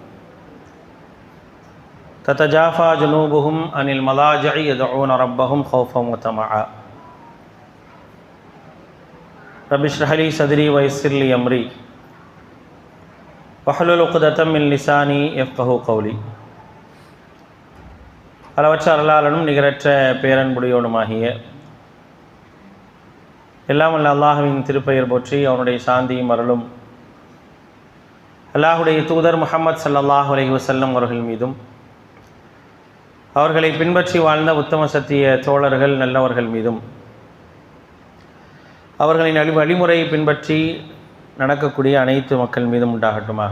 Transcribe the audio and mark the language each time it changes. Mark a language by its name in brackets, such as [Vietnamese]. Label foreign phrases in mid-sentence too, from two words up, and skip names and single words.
[Arabic] تتجافى جنوبهم عن المضاجع يدعون ربهم خوفا وطمعا رب اشرح لي صدري ويسر لي أمري واحلل عقدة من لساني يفقهوا قولي [Tamil] அளவற்ற அருளாளனும் நிகரற்ற பேரன்புடையோனுமாகிய எல்லாம் வல்ல அல்லாஹ்வின் திருப்பெயர் போற்றி அவனுடைய சாந்தியும் அருளும் அல்லாஹுடைய தூதர் முஹம்மது [Arabic] صلى الله عليه وسلم [Tamil] அவர்கள் மீதும் அவர்களை பின்பற்றி வாழ்ந்த உத்தம சத்திய தோழர்கள் நல்லவர்கள் மீதும் அவர்களின் வழிமுறையை பின்பற்றி நடக்கக்கூடிய அனைத்து மக்கள் மீதும் உண்டாகட்டுமாக.